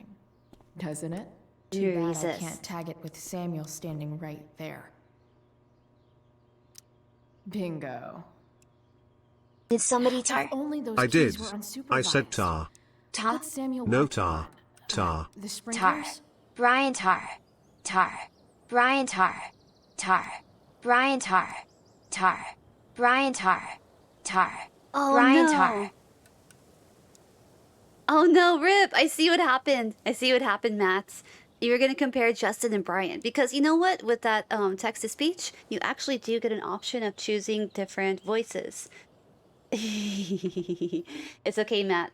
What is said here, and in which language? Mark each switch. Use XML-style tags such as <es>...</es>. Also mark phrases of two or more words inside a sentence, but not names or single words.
<en>Doesn't it? Too bad I Jesus. can't tag it with Samuel standing right there. Bingo. Did somebody If only those I keys did. were unsupervised. I said tar. Tar? What's Samuel No working tar. on? Tar. The Tar. sprinklers? Brian Tar. Tar. Brian Tar. Tar. Brian Tar. Tar. Brian Tar. Tar. Oh, Brian no. Tar. Oh no, Rip! I see what happened. I see what happened, Matt. You were gonna compare Justin and Brian because you know what? With that text to speech, you actually do get an option of choosing different voices. It's okay, Matt.</en>